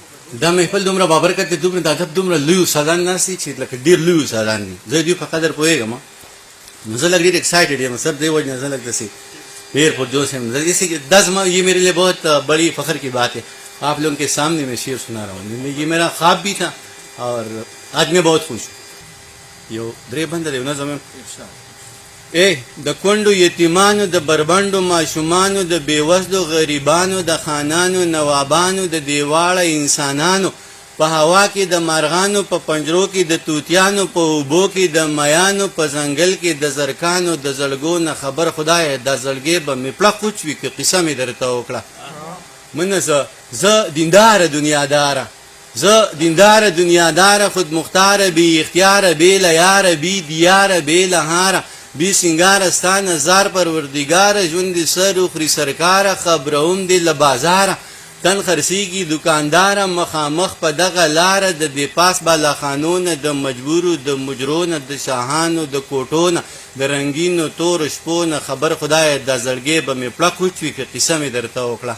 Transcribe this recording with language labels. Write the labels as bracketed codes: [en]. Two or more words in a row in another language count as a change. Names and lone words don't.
[ps] دا محفل دومره بابرکت دی، دومره د ادب دومره لوی استادان ناست دي چې لکه ډېر لوی استادان دي. زه دوی په قدر پوهېږم. نو زه لږ ډېر ایکسائټډ یم سر، دې وجه نه زه لږ داسې ډېر پرجوش یم. [ur] یہ میرے لیے بہت بڑی فخر کی بات ہے. آپ لوگوں کے سامنے میں شعر سنا رہا ہوں. یہ میرا خواب بھی تھا اور آج میں بہت خوش ہوں. [ps] یو درې بند دی نظم. د کونډو یتیمانو، د بربنډو ماشومانو، د بېوزلو غریبانو، د خانانو نوابانو، د دیواړه انسانانو، په هوا کې د مارغانو، په پنجرو کې د توتیانو، په اوبو کې د میانو، په ځنګل کې د زرکانو، د زړګو نه خبر خدای دا زړګې به مې پړه کوچ وي که قصه مې درته وکړه. منه زه دینداره دنیاداره، زه دینداره دنیاداره، خود مختاره، بی اختیاره، بی لیاره، بی دیاره، بی لهاره، بی سنگاره، ستا نظر پروردگاره، ژوند دې سر وخوري سرکاره، خبروم دې له بازاره، تن خرڅېږي دوکانداره، مخامخ په دغه لاره، د دې پاس بالاخانو نه، د مجبورو د مجرو نه، د شاهانو د کوټو نه، د رنګینو تورو شپو نه خبر خدای دا زړګې به مې پړه کوچ وي که قصه مې درته وکړه.